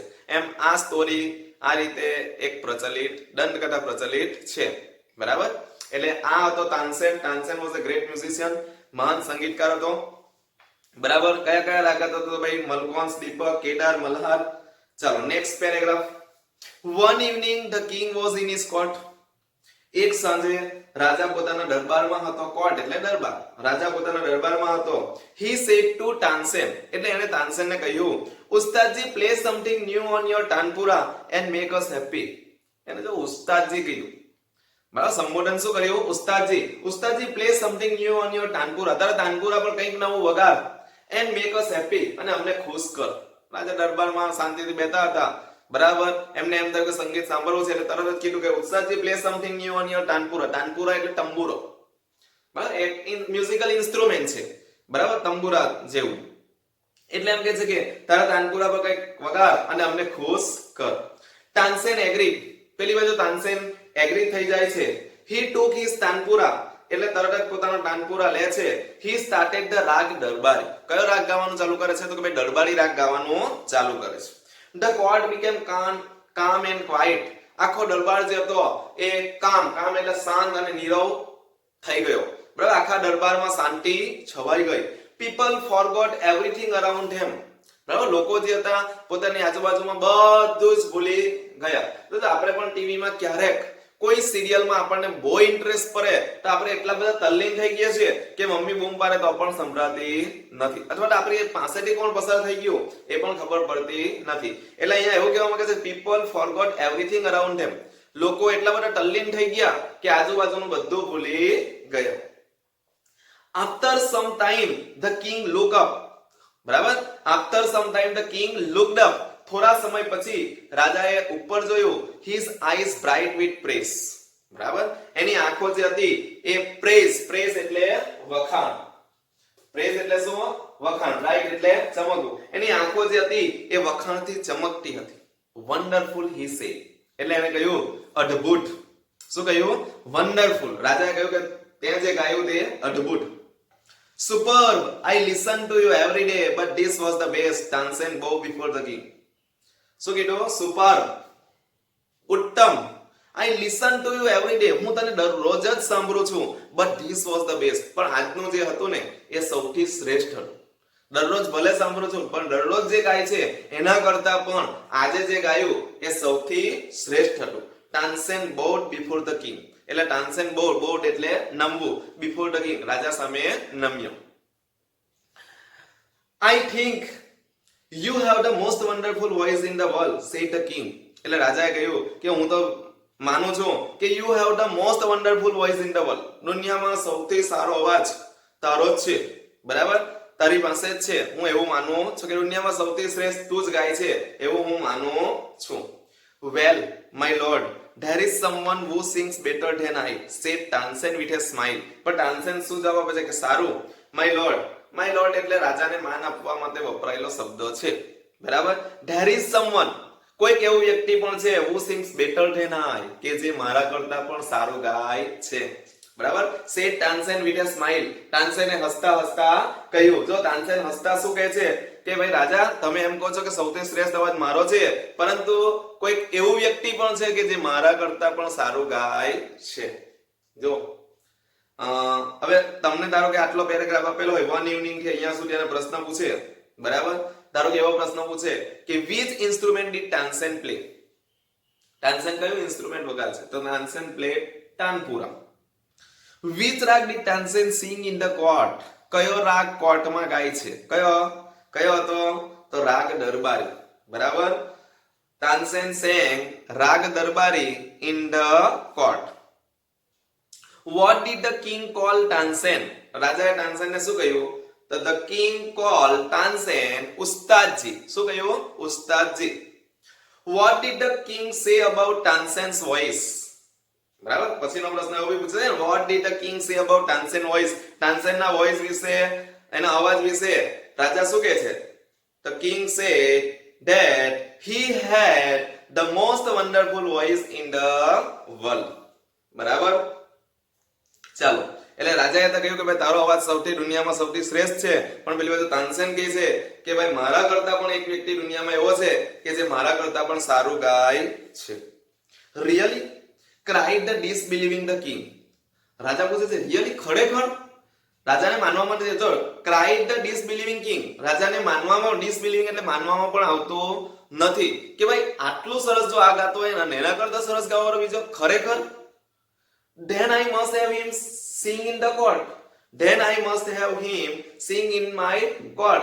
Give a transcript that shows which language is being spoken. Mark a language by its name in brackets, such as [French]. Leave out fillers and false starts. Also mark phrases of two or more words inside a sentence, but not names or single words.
[Gujarati] એમ આ સ્ટોરી આ રીતે એક પ્રચલિત દંડકથા પ્રચલિત છે. બરાબર, એટલે આ હતો તાનસેન. [English] Tansen was a great musician, [Gujarati] મહાન સંગીતકાર હતો. બરાબર, કયા કયા રાગ હતો તો ભાઈ મલકોન્સ, દીપક, કેદાર, મલ્હાર. ચાલો [English] next paragraph. One evening the king was in his court. [Gujarati] એક સાંજે રાજા પોતાના દરબારમાં હતો. કોર્ટ એટલે દરબાર. રાજા પોતાના દરબારમાં હતો. [English] He said to Tansen, [Gujarati] એટલે એને તાનસેનને કહ્યું, ઉસ્તાદજી [English] play something new on your tanpura and make us happy. [Gujarati] એને જો ઉસ્તાદજી કહ્યું, બરાબર, સંબોધન શું કર્યું? [English] ઉસ્તાદજી. ઉસ્તાદજી play something new on your tanpura, [Gujarati] તારા તાનપુરા પર કંઈક નવું વગાડ, [English] and make us happy, [Gujarati] અને અમને ખુશ કર. રાજા દરબારમાં શાંતિથી બેઠા હતા. બરાબર, એમને એમ થયું કે સંગીત સાંભળવું છે એટલે તરત જ કીધું કે ઉસ્તાદજી [English] play something new on your tanpura. [Gujarati] તાનપુરા એટલે તંબુરો, બરાબર, એક [English] musical instrument [Gujarati] છે. બરાબર, તંબુરા જેવું. એટલે એમ કહે છે કે તારા તાનપુરા પર કંઈક વગાડ અને અમને ખુશ કર. તાનસેન એગ્રી. પેલી બાજુ તાનસેન એગ્રી થઈ જાય છે. [English] He took his tanpura, [Gujarati] એટલે તરત જ પોતાનો તાનપુરા લે છે. [English] He started the raag Darbari. [Gujarati] કયો રાગ ગાવાનું ચાલુ કરે છે? તો કે ભાઈ દરબારી રાગ ગાવાનું ચાલુ કરે છે. [English] The court became calm and quiet. [Gujarati] આખો દરબાર જે હતો એ કામ એટલે શાંત અને નીરવ થઈ ગયો. બરાબર, આખા દરબારમાં શાંતિ છવાઈ ગઈ. [English] People forgot everything around him. [Gujarati] બરાબર, લોકો જે હતા પોતાની આજુબાજુમાં બધું જ ભૂલી ગયા. તો આપણે પણ ટીવીમાં ક્યારેક કોઈ સિરિયલમાં આપણને બહુ ઇન્ટરેસ્ટ પડે તો આપણે એટલા બધા તલ્લીન થઈ ગયા છીએ કે મમ્મી બૂમ પાડે તો પણ સંભળાતી નથી, અથવા તો આપણી પાસેથી કોણ પસાર થઈ ગયું એ પણ ખબર પડતી નથી. એટલે અહીંયા એવું કહેવા માંગે છે [English] people forgot everything around them. [Gujarati] લોકો એટલા બધા તલ્લીન થઈ ગયા કે આજુબાજુનું બધું ભૂલી ગયા. [English] After some time the king looked up. બરાબર, after some time the king looked up. [Gujarati] થોડા સમય પછી રાજાએ ઉપર જોયું. [English] his eyes bright with praise. [Gujarati] બરાબર, એની આંખો જે હતી એ praise એટલે વખાણ. praise એટલે શું? વખાણ. bright એટલે ચમકવું. એની આંખો જે હતી એ વખાણથી ચમકતી હતી. [English] wonderful he said, [Gujarati] એટલે એને કહ્યું અદ્ભુત. શું કહ્યું? wonderful. રાજાએ કહ્યું કે તે જે ગાયું તે અદ્ભુત. [English] superb, I listen to you every day but this was the best. Tansen bowed before the king. [Gujarati] શું કીધું? સુપર, ઉત્તમ. [English] I listen to you every day, [Gujarati] હું તને દરરોજ જ સાંભળું છું. [English] but this was the best, [Gujarati] પણ આજનું જે હતું ને એ સૌથી શ્રેષ્ઠ હતું. દરરોજ ભલે સાંભળું છું પણ દરરોજ જે ગાય છે એના કરતા પણ આજે જે ગાયું એ સૌથી શ્રેષ્ઠ હતું. [English] Tansen bowed before the king, [Gujarati] એટલે તાનસેન બોડ એટલે નમવું, [English] before the king [Gujarati] રાજા સામે નમ્યો. [English] I think You have the most wonderful voice in the world, said the king. [Gujarati] એટલે રાજાએ કહ્યું કે હું તો માનું છું કે [English] you have the most wonderful voice in the world. [Gujarati] દુનિયામાં સૌથી સારો અવાજ તારો જ છે. બરાબર, તારી પાસે જ છે. હું એવું માનું છું કે દુનિયામાં સૌથી શ્રેષ્ઠ તું જ ગાય છે એવું હું માનું છું. [English] Well, my lord, there is someone who sings better than I, said Tansen with a smile. [Gujarati] પણ તાનસેન શું જવાબ આપે છે કે સારું. [English] my lord [Gujarati] એટલે રાજાને માન આપવા માટે વપરાયેલો શબ્દ છે. બરાબર, [English] there is someone, [Gujarati] કોઈક એવું વ્યક્તિ પણ છે [English] who sings better than I, [Gujarati] કે જે મારા કરતા પણ સારું ગાય છે. બરાબર. [English] said Tansen with a smile, [Gujarati] તાનસેને હસતા હસતા કહ્યું. જો તાનસેન હસતા શું કહે છે કે ભાઈ રાજા, તમે એમ કહો છો કે સૌથી શ્રેષ્ઠ અવાજ મારો છે, પરંતુ કોઈક એવું વ્યક્તિ પણ છે કે જે મારા કરતા પણ સારું ગાય છે. જો હવે તમને ધારો કે આટલો પેરેગ્રાફ આપેલો હોય, [English] one evening [Gujarati] થી અહીંયા સુધી એને પ્રશ્ન પૂછે, બરાબર. ધારો કે એવો પ્રશ્ન પૂછે કે [English] which instrument did તાનસેન play? [Gujarati] તાનસેન કયું ઇન્સ્ટ્રુમેન્ટ વગાડે છે? તો તાનસેન પ્લે તાનપુરા. [English] which rag did તાનસેન sing in the court? [Gujarati] કયો રાગ કોર્ટમાં ગાય છે? કયો હતો? તો રાગ દરબારી, બરાબર. [English] તાનસેન sang રાગ દરબારી in the court. what did the king call તાનસેન? [Gujarati] રાજાએ તાનસેનને શું કહ્યું? તો [English] the king called તાનસેન ઉસ્તાદજી. [Gujarati] શું કહ્યું? ઉસ્તાદજી. [English] what did the king say about તાનસેન's voice? [Gujarati] બરાબર. પછીનો પ્રશ્ન એવો બી પૂછે છે, [English] what did the king say about તાનસેન voice? [Gujarati] તાનસેનના વોઇસ વિશે, એના અવાજ વિશે રાજા શું કહે છે? [English] the king said that he had the most wonderful voice in the world. [Gujarati] બરાબર. ચાલો, એટલે રાજાએ તો કહ્યું કે ભાઈ તારો અવાજ સૌથી દુનિયામાં સૌથી શ્રેષ્ઠ છે, પણ પેલી બાજુ તાનસેન કહે છે કે ભાઈ મારા કરતા પણ એક વ્યક્તિ દુનિયામાં એવો છે કે જે મારા કરતા પણ સારું ગાય છે. [English] રિયલી cried the disbelieving the king. [Gujarati] રાજા પૂછે છે રિયલી, ખરેખર? રાજાને માનવા માટે જો [English] cried the disbelieving king, [Gujarati] રાજાને માનવામાં, disbelieving એટલે માનવામાં પણ આવતું નથી કે ભાઈ આટલું સરસ જો આ ગાતો હોય ને એના કરતા સરસ ગાવાનો બીજો, ખરેખર? [English] then I must have him sing in the court. then I must have him sing in my court.